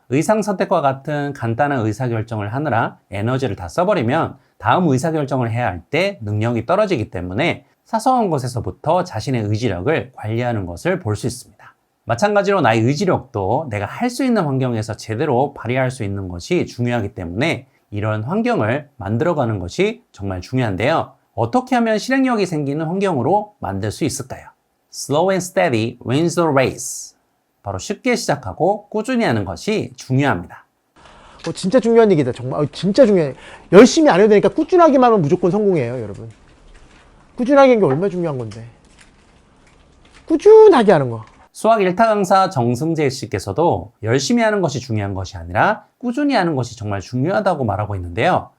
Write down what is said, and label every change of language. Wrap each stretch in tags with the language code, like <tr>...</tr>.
<ko>의상 선택과 같은 간단한 의사결정을 하느라 에너지를 다 써버리면 다음 의사결정을 해야 할 때 능력이 떨어지기 때문에 사소한 것에서부터 자신의 의지력을 관리하는 것을 볼 수 있습니다. 마찬가지로 나의 의지력도 내가 할 수 있는 환경에서 제대로 발휘할 수 있는 것이 중요하기 때문에 이런 환경을 만들어가는 것이 정말 중요한데요. 어떻게 하면 실행력이 생기는 환경으로 만들 수 있을까요?</ko> <en>Slow and steady wins the race.</en> <ko>바로 쉽게 시작하고 꾸준히 하는 것이 중요합니다. 진짜 중요한 얘기다. 정말 진짜 중요해. 열심히 안 해도 되니까 꾸준하기만 하면 무조건 성공해요, 여러분. 꾸준하게 하는 게 얼마나 중요한 건데. 꾸준하게 하는 거. 수학 1타 강사 정승재 씨께서도 열심히 하는 것이 중요한 것이 아니라 꾸준히 하는 것이 정말 중요하다고 말하고 있는데요.</ko>